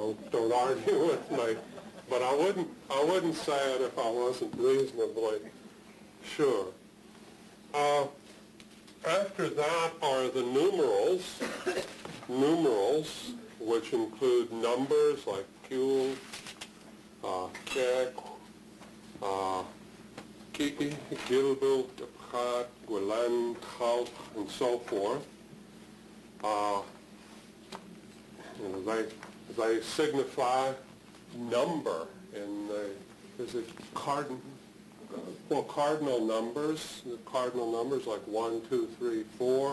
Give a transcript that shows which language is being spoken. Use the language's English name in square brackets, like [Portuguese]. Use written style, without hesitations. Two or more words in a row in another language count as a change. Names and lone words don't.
[English] Don't argue with me. But I wouldn't say it if I wasn't reasonably sure. After that are the numerals. Numerals, which include numbers like kul, kek, kiki, gilbil, pchat, gwilan, chalch, and so forth. They signify number in the, is it cardinal numbers, the cardinal numbers like 1, 2, 3, 4.